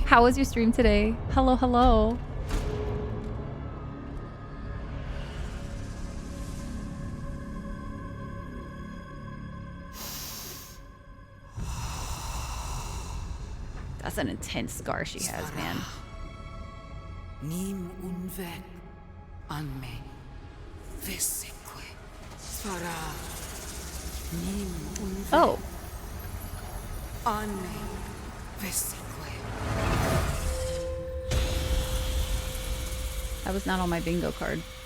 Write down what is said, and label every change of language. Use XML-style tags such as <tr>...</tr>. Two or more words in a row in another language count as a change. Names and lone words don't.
<en>How was your stream today? Hello, hello. That's an intense scar she has, man. Nim unve anme veseque. Svara. Nim unve Oh. anme veseque. That was not on my bingo card.</en>